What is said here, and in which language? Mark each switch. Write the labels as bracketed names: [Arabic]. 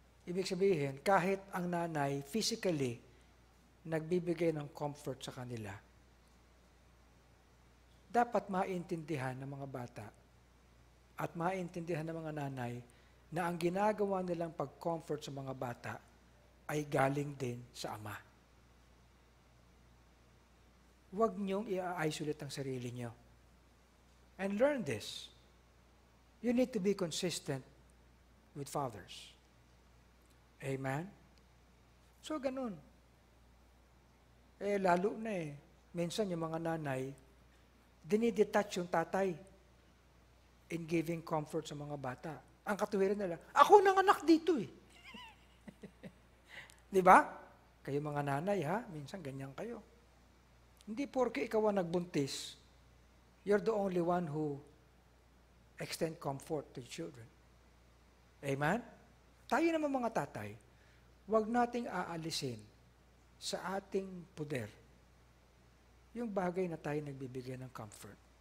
[Filipino] Ibig sabihin, kahit ang nanay physically nagbibigay ng comfort sa kanila, dapat maintindihan ng mga bata at maintindihan ng mga nanay na ang ginagawa nilang pag-comfort sa mga bata ay galing din sa ama. Huwag niyong i-isolate ang sarili niyo. [English] And learn this. You need to be consistent with fathers. [Filipino] Amen? So, ganun. Lalo na minsan yung mga nanay, dinidetach yung tatay [English] in giving comfort [Filipino] sa mga bata. Ang katuwiran nila, ako nang anak dito eh. Di ba? Kayo mga nanay ha, minsan ganyan kayo. Hindi porke ikaw ang nagbuntis, [English] you're the only one who extend comfort to children. [Filipino] Amen? Tayo naman mga tatay, huwag nating aalisin sa ating poder yung bagay na tayo nagbibigay ng comfort.